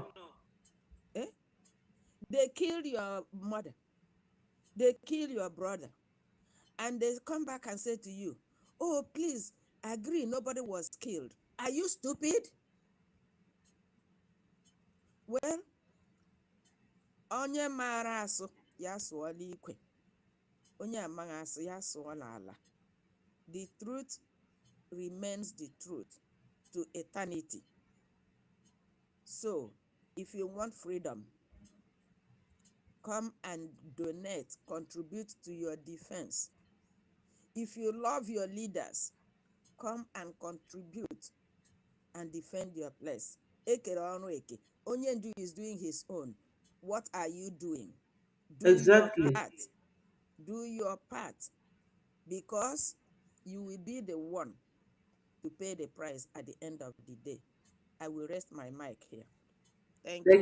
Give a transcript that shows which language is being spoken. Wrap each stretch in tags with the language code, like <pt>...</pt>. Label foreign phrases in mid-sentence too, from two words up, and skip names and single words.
<en>Eh? They killed your mother. They killed your brother. And they come back and say to you, oh, please agree, nobody was killed. Are you stupid? Well,</en> <ig>onye mara asụ ya sụọla ikwe. Onye amaghị asụ ya sụọla ala.</ig> <en>The truth remains the truth to eternity. So, if you want freedom, come and donate, contribute to your defense. If you love your leaders, come and contribute and defend your place.</en> <ig>Ekere ọrụ eke. Onye ndu</ig> <en>is doing his own. What are you doing? Do your Exactly. part. Do your part. Because you will be the one to pay the price at the end of the day. I will rest my mic here. Thank you.</en>